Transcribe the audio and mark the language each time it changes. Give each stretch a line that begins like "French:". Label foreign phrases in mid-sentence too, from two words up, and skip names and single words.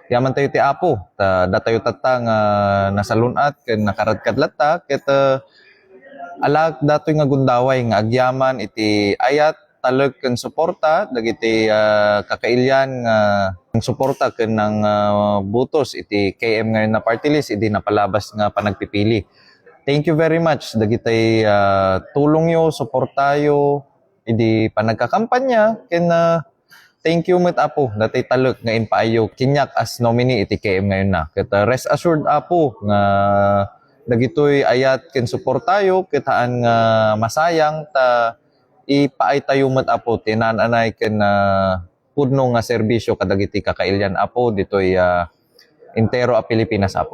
Iloko: Yaman tayo ti Apo, datayo tata nga nasalunat, ken nakaradkad latta, ket alag datoy nga gundaway nga agyaman iti ayat talag ken suporta dagiti kakailyan nga suporta ken ng butos iti KM ngayon na
English: party list
Iloko: idi napalabas nga panagpipili.
English: Thank you very much
Iloko: dagiti tulong yo, suportayo idi panagkakampanya ken
English: thank you
Iloko: met Apo datay talek nga impaayo kinyak
English: as nominee
Iloko: iti KM ngayon na. Ket
English: rest assured
Iloko: Apo nga dagitoy ayat ken suportayo kitaan nga masayang ta ipaay tayo met Apo tinananay ken pudno nga serbisyo kadagiti kakailyan Apo ditoy entero a Pilipinas Apo.